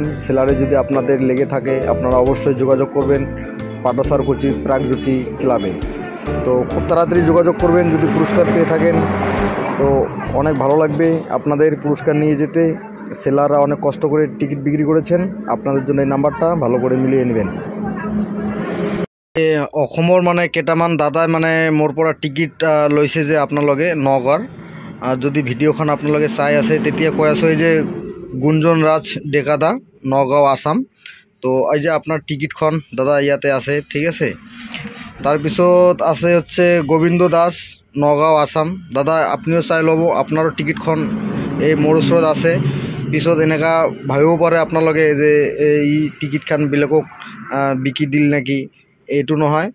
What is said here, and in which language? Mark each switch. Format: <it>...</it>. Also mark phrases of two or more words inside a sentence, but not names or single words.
<bn>সেলারে যদি আপনাদের লেগে থাকে, আপনারা অবশ্যই যোগাযোগ করবেন পাটাসারকুচি প্রাগজ্যোতি ক্লাবে। তো খুব তাড়াতাড়ি যোগাযোগ করবেন যদি পুরস্কার পেয়ে থাকেন, তো অনেক ভালো লাগবে আপনাদের পুরস্কার নিয়ে যেতে। সেলাররা অনেক কষ্ট করে টিকিট বিক্রি করেছেন, আপনাদের জন্য এই নাম্বারটা ভালো করে মিলিয়ে নেবেন।</bn> <as>অসমৰ মানে কেইটামান দাদাই মানে মোৰ পৰা টিকিট লৈছে যে আপোনালোকে নগাঁৱৰ, যদি ভিডিঅ'খন আপোনালোকে চাই আছে তেতিয়া কৈ আছোঁ যে গুঞ্জন ৰাজ ডেকাদা, নগাঁও আসাম।</as> <bn>তো এই যে আপনার টিকিটখন দাদা ইয়াতে আছে ঠিক আছে।</bn> <as>তাৰপিছত আছে হচ্ছে গোবিন্দ দাস, নগাঁও আসাম। দাদা আপনিও চাই ল'ব, আপোনাৰো টিকিটখন এই মোৰ ওচৰত আছে। পিছত এনেকা ভাবিব পাৰে আপোনালোকে যে এই টিকিটখন বেলেগক বিকি দিল নেকি, এইটো নহয়।</as>